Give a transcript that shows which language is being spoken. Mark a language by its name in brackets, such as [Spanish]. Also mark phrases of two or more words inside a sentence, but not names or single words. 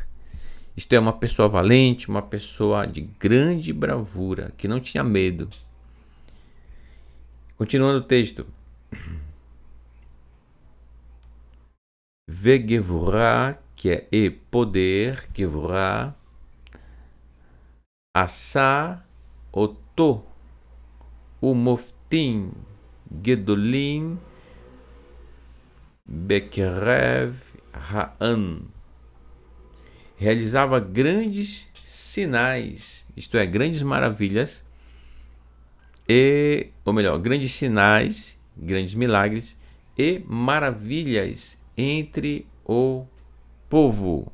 [Portuguese] Isto é, uma pessoa valente, uma pessoa de grande bravura, que não tinha medo. Continuando o texto. Vegevurah, que é e poder, [Hebrew] גבורה, עשה אותו, ומופתים, גדולים, בקרב, הארץ. [Portuguese] Realizava grandes sinais, isto é, grandes maravilhas, ou melhor, grandes sinais, grandes milagres e maravilhas entre o povo.